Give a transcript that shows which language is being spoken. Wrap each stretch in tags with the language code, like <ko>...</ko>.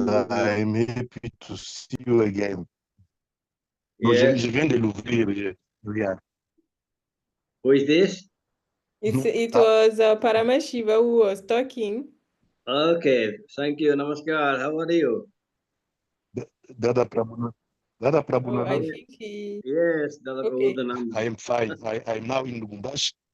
<en>I'm happy to see you again. Yeah.</en> <fr>Je viens de l'ouvrir, regarde.</fr> <en>Who is this? It was Paramashiva who was talking. Okay. Thank you. Namaskar. How are you? Dada Prabhu. Oh, I think he... Yes, Dada Okay. Prabodhananda. I am fine. I am now in Lubumbashi.</en>